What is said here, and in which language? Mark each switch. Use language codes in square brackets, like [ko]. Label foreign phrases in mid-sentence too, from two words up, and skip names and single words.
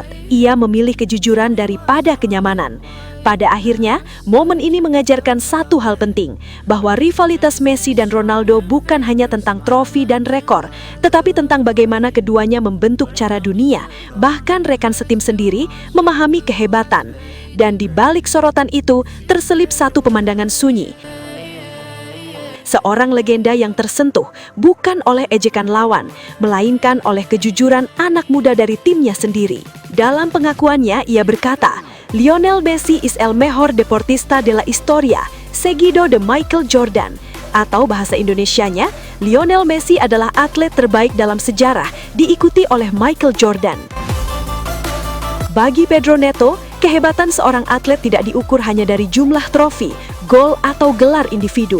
[id] Ia memilih kejujuran daripada kenyamanan. Pada akhirnya, momen ini mengajarkan satu hal penting, bahwa rivalitas Messi dan Ronaldo bukan hanya tentang trofi dan rekor, tetapi tentang bagaimana keduanya membentuk cara dunia, bahkan rekan setim sendiri memahami kehebatan. Dan di balik sorotan itu, terselip satu pemandangan sunyi. Seorang legenda yang tersentuh bukan oleh ejekan lawan, melainkan oleh kejujuran anak muda dari timnya sendiri. Dalam pengakuannya, ia berkata, [es] Lionel Messi is el mejor deportista de la historia, seguido de Michael Jordan. [id] Atau bahasa Indonesianya, Lionel Messi adalah atlet terbaik dalam sejarah, diikuti oleh Michael Jordan. Bagi Pedro Neto, kehebatan seorang atlet tidak diukur hanya dari jumlah trofi, gol atau gelar individu.